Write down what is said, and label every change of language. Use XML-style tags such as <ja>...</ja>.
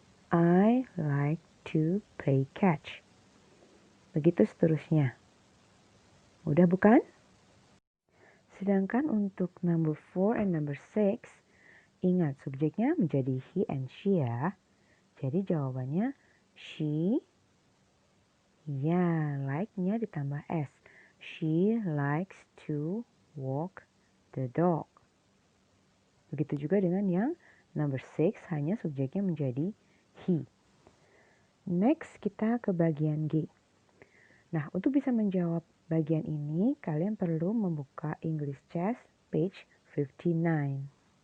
<en>I like to play catch.</en> <id>Begitu seterusnya. Udah bukan? Sedangkan untuk</id> <en>number 4 and number 6,</en> <id>ingat subjeknya menjadi</id> <en>he and she</en> <id>ya. Jadi jawabannya she, ya like-nya ditambah s.</id> <en>She likes to walk the dog.</en> <id>Begitu juga dengan yang number 6, hanya subjeknya menjadi he. Next kita ke bagian G. Nah, untuk bisa menjawab bagian ini, kalian perlu membuka English Chess page 59.</id>